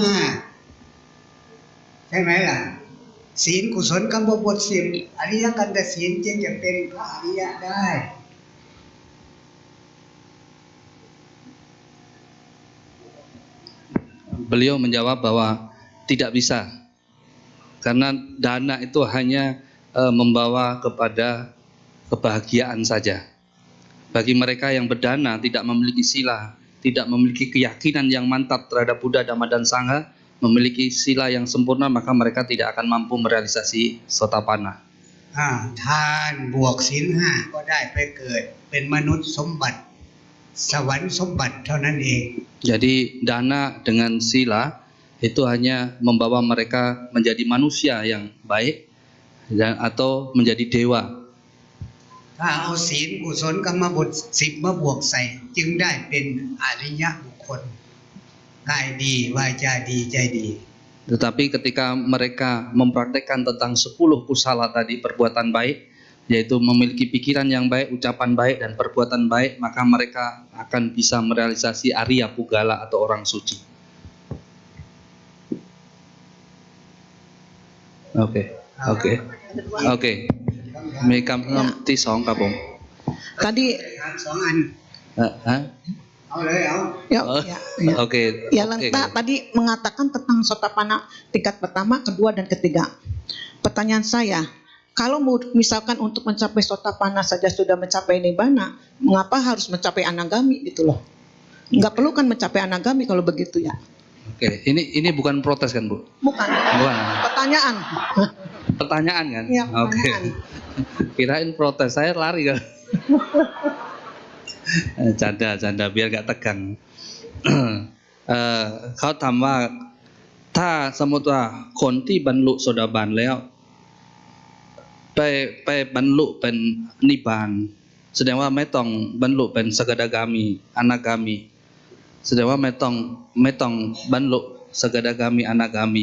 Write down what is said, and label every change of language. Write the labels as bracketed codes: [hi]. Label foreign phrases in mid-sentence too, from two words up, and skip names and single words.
[th] 5ใช่ไหมล่ะศีลกุศลกรรมบทศีลอริยกันตศีลจึงจะเป็นพระอริยะได้ [id] Beliau menjawab bahwa tidak bisa, karena dana itu hanya membawa kepada kebahagiaan saja. Bagi mereka yang berdana tidak memiliki sila, tidak memiliki keyakinan yang mantap terhadap Buddha, Dhamma dan Sangha, memiliki sila yang sempurna, maka mereka tidak akan mampu merealisasi sotapanna. [th] ทานบวกศีล 5ก็ได้ไปเกิดเป็นมนุษย์สมบัติสวรรค์สมบัติเท่านั้นเอง [id] Jadi dana dengan sila itu hanya membawa mereka menjadi manusia yang baik dan atau menjadi dewa. [th] ถ้าเอาศีลกุศลกรรมบท10มาบวกใส่จึงได้เป็นอริยบุคคลกายดีวาจาดีใจดี [id] Tetapi ketika mereka mempraktekkan tentang 10 kusala tadi, perbuatan baik, yaitu memiliki pikiran yang baik, ucapan baik, dan perbuatan baik, maka mereka akan bisa merealisasi Arya Pugala atau orang suci. Oke. [th] มีคำที่สองครับผม [id] Tadi [th] สองอัน เอาเลยเอา [id] ya, Oh, ya, Oke. ya Lengta tadi mengatakan tentang Sotapanna tingkat pertama, kedua, dan ketiga. Pertanyaan saya, kalau misalkan untuk mencapai Sotapanna saja sudah mencapai Nibbana, mengapa harus mencapai Anagami gitu loh? Nggak perlu kan mencapai Anagami kalau begitu ya? Oke, ini bukan protes kan, Bu? Bukan. Bukan. Pertanyaan. Pertanyaan kan? Iya, Oke. pertanyaan. Kirain protes, saya lari kan. Canda biar gak tegang. [th] เขาถามว่าถ้าสมมติว่าคนที่บรรลุโสดาบันแล้วไปบรรลุเป็นนิพพานแสดงว่าไม่ต้องบรรลุเป็นสกทาคามีอนาคามีแสดงว่าไม่ต้องบรรลุสกทาคามีอนาคามี